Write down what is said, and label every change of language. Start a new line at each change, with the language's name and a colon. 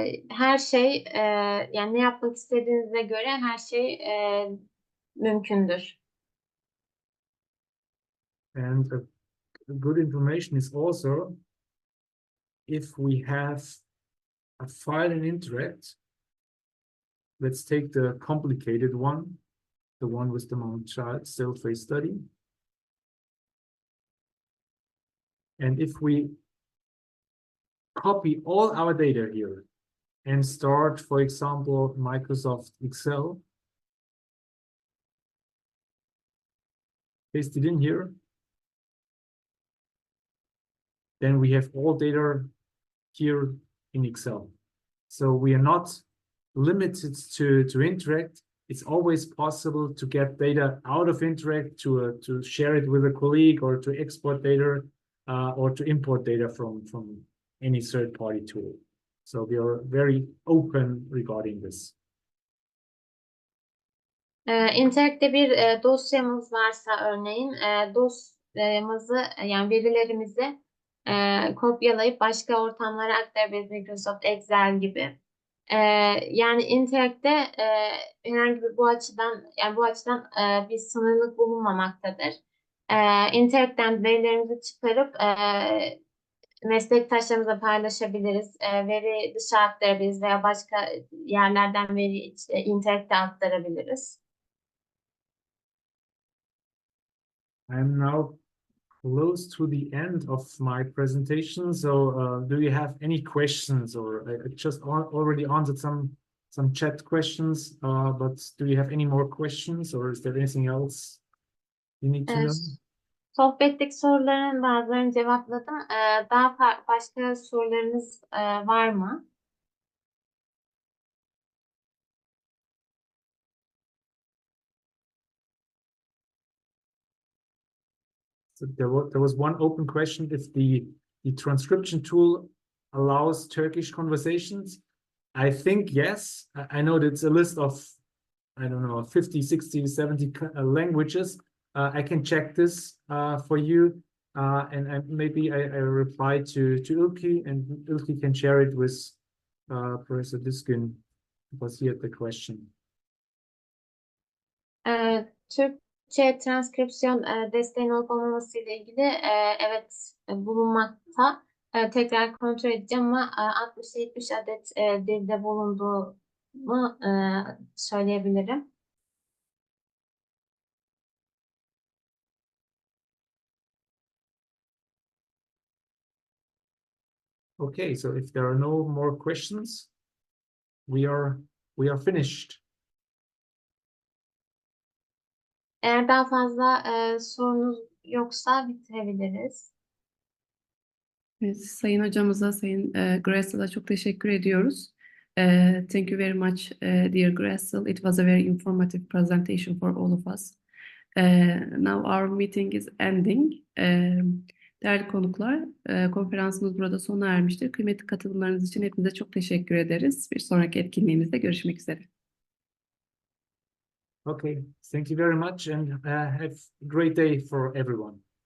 Turkish: Her şey yani ne yapmak istediğinize göre her şey mümkündür.
English: And good information is also if we have a file in Interact, let's take the complicated one, the one with the child still face study. And if we copy all our data here and start, for example, Microsoft Excel, paste it in here, then we have all data here in Excel. So we are not limited to Interact, it's always possible to get data out of Interact to share it with a colleague or to export data or to import data from any third-party tool. So we are very open regarding this.
Turkish: Interact'te bir dosyamız varsa örneğin dosyamızı yani verilerimizi kopyalayıp başka ortamlara aktarabiliriz, Microsoft Excel gibi. Yani Interact'te herhangi bir bu açıdan bir sınırlık bulunmamaktadır. Interact'ten verilerimizi çıkarıp meslektaşlarımızla paylaşabiliriz, veri dışa aktarabiliriz veya başka yerlerden veri Interact'e aktarabiliriz.
English: I'm now close to the end of my presentation. So do you have any questions, or I just already answered some chat questions, but do you have any more questions, or is there anything else you need to know?
Turkish: Sohbetteki soruların bazılarını cevapladım. Daha başka sorularınız var mı?
English: So there was one open question if the transcription tool allows Turkish conversations. I think yes. I know that it's a list of, I don't know, 50, 60, 70 languages. I can check this for you. And maybe I reply to Ilki, and Ilki can share it with Professor Düzgün, because he had the question.
Turkish: Türkçe transkripsiyon desteğinin olup olmaması ile ilgili evet bulunmakta. Tekrar kontrol edeceğim ama 60-70 adet dilde bulunduğunu söyleyebilirim.
English: Okay, so if there are no more questions, we are finished.
Turkish: Eğer daha fazla sorunuz yoksa bitirebiliriz. Evet, Sayın hocamıza, Sayın GRASSL'a çok teşekkür ediyoruz.
English: Thank you very much, dear GRASSL. It was a very informative presentation for all of us. Now our meeting is ending.
Turkish: Değerli konuklar, konferansımız burada sona ermiştir. Kıymetli katılımlarınız için hepinize çok teşekkür ederiz. Bir sonraki etkinliğimizde görüşmek üzere.
English: Okay, thank you very much, and have a great day for everyone.